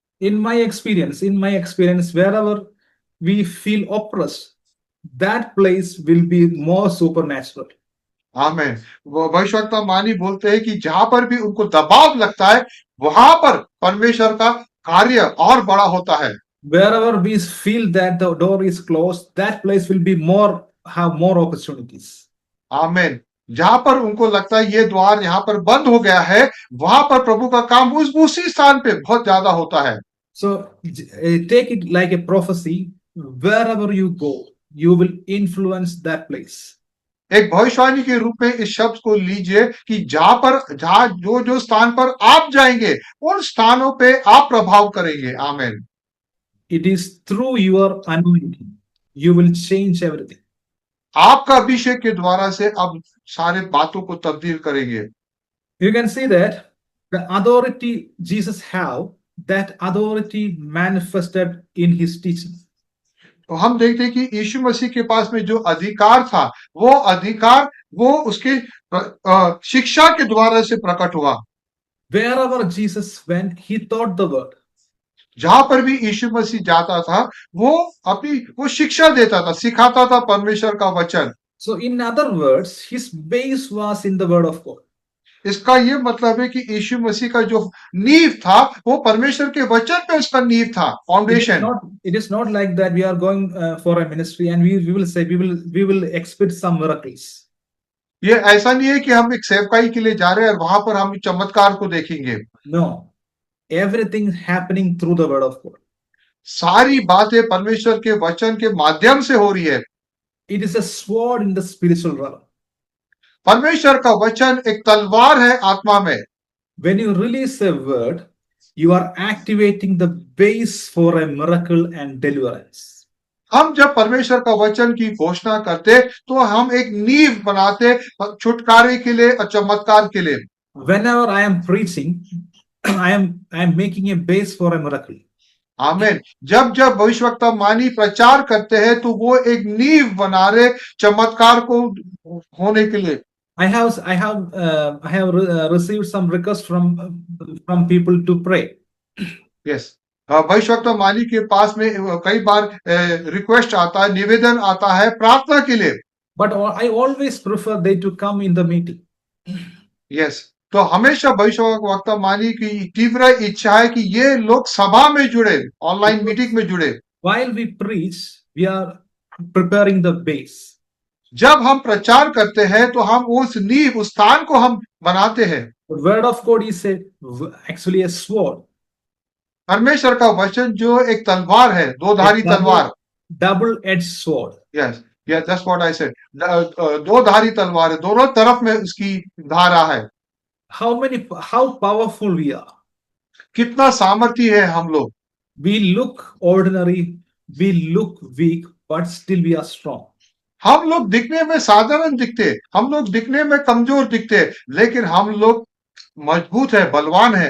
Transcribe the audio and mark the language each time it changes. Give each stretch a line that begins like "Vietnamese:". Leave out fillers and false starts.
English: In my experience, wherever we feel oppressed, that place will be more supernatural.
Hindi: आमीन। वो भविष्यवक्ता मानी बोलते हैं कि जहां पर भी उनको दबाव लगता है वहां पर परमेश्वर का कार्य और बड़ा होता है।
English: Wherever we feel that the door is closed, that place will be have more opportunities.
Hindi: आमीन। जहां पर उनको लगता है ये द्वार यहाँ पर बंद हो गया है, वहां पर प्रभु का काम उसी स्थान पे बहुत ज्यादा होता है।
English: So take it like a prophecy. Wherever you go, you will influence that place.
Hindi: एक भविष्यवाणी के रूप में इस शब्द को लीजिए कि जहां जो स्थान पर आप जाएंगे उन स्थानों पे आप प्रभाव करेंगे। आमीन।
English: It is through your anointing you will change everything.
Hindi: आपका अभिषेक के द्वारा से आप सारे बातों को तब्दील करेंगे।
English: You can see that the authority Jesus have, that authority manifested in his teaching.
Hindi: तो हम देखते हैं कि यीशु मसीह के पास में जो अधिकार था वो उसके शिक्षा के द्वारा से प्रकट हुआ।
English: Wherever Jesus went, he taught the word.
Hindi: जहां पर भी यीशु मसीह जाता था वो शिक्षा देता था, सिखाता था परमेश्वर का वचन।
English: So in other words, his base was in the word of God.
Hindi: इसका ये मतलब है कि यीशु मसीह का जो नींव था वो परमेश्वर के वचन पे उसका नींव था, foundation.
English: It is not like that we are going for a ministry and we will say we will expect some miracles.
Hindi: ये ऐसा नहीं है कि हम एक सेवकाई के लिए जा रहे हैं और वहां पर हम चमत्कार को देखेंगे।
English: No, everything is happening through the word of God.
Hindi: सारी बातें परमेश्वर के वचन के माध्यम से हो रही है।
English: It is a sword in the spiritual realm.
Hindi: परमेश्वर का वचन एक तलवार है आत्मा में।
English: When you release a word, you are activating the base for a miracle and deliverance.
Hindi: हम जब परमेश्वर का वचन की घोषणा करते तो हम एक नींव बनाते छुटकारे के लिए और चमत्कार के लिए।
English: Whenever I am preaching, I am making a base for a miracle.
Hindi: आमीन। जब जब भविष्यवक्ता मानी प्रचार करते हैं तो वो एक नींव बना रहे चमत्कार को होने के लिए।
English: I have received some requests from people to pray.
Hindi: Yes, भविष्यवक्ता मानी के पास में कई बार रिक्वेस्ट आता है, निवेदन आता है प्रार्थना के लिए।
English: But I always prefer they to come in the meeting.
Hindi: Yes, तो हमेशा भविष्यवक्ता मानी की तीव्र इच्छा है कि ये लोग सभा में जुड़े, ऑनलाइन मीटिंग में जुड़े।
English: While we preach, we are preparing the base.
Hindi: जब हम प्रचार करते हैं तो हम उस नींव, उस स्थान को हम बनाते हैं।
English: The word of God is actually a sword.
Hindi: परमेश्वर का वचन जो एक तलवार है, दो धारी तलवार।
English: Double-edged sword. Yes, yes, that's what I said.
Hindi: दो धारी तलवार है, दोनों तरफ में उसकी धारा है।
English: How powerful we are.
Hindi: कितना सामर्थ्य है हम लोग।
English: We look ordinary, we look weak, but still we are strong.
Hindi: हम लोग दिखने में साधारण दिखते, हम लोग दिखने में कमजोर दिखते, लेकिन हम लोग मजबूत है, बलवान है।